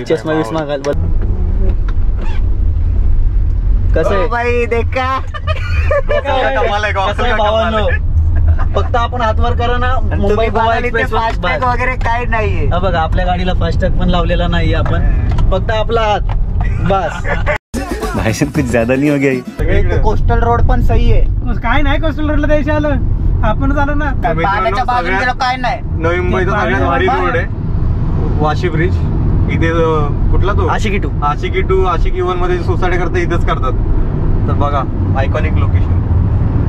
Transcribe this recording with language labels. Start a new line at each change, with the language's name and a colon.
Marathi: चष्मा विस्मा घाल. कसं आहे
Hindi: भाई देखा
Marathi: कसं आहे भावांनो, फक्त आपण हातवर करा ना. मुंबई गोवा एक्सप्रेस फास्टॅग वगैरे काय नाहीये. हा बघा, आपल्या गाडीला फास्टॅग पण लावलेला नाहीये आपण, फक्त आपला हात बस.
Hindi: भाई साहब कुछ ज्यादा नहीं हो गया?
Marathi: कोस्टल रोड पण सही आहे. काय नाही कोस्टल रोडला द्यायचं आलं, आपणच आलो ना. पाण्याच्या बाजून गेलो काय नाही. नवी मुंबईचा सगळ्यात भारी रोड आहे वाशी ब्रिज. इथे कुठला तो आशिकी टू आशिकी 1 मध्ये सुसाईड करतात, इथेच करतात. तर बघा आयकॉनिक लोकेशन.